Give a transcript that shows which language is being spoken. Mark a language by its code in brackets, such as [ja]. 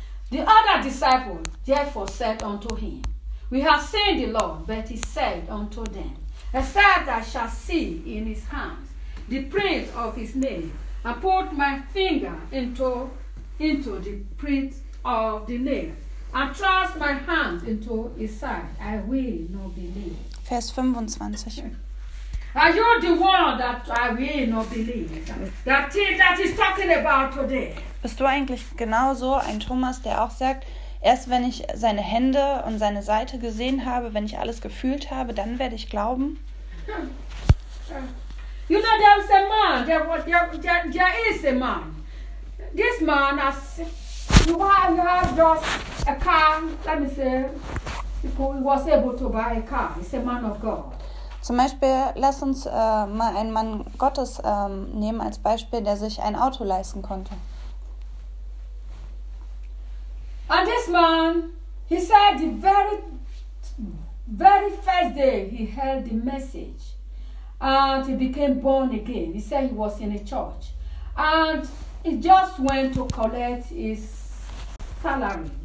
[en] The other disciple therefore said unto him, we have seen the Lord, but he said unto them, except I shall see in his hands the print of his nail, and put my finger into the print of the nail, and thrust my hand into his side, I will not believe. [de] Vers 25. [en] Are you the one that I will not believe? That he's talking about today. [de] Bist du eigentlich genauso ein Thomas, der auch sagt, erst wenn ich seine Hände und seine Seite gesehen habe, wenn ich alles gefühlt habe, dann werde ich glauben. [en] You know, there is a man. There is a man. This man has. You have just a car. Let me say, he was able to buy a car. He's a man of God. [de] Zum Beispiel, lass uns mal einen Mann Gottes nehmen als Beispiel, der sich ein Auto leisten konnte. [en] And this man, he said the very, very first day he heard the message and he became born again. He said he was in a church and he just went to collect his salary.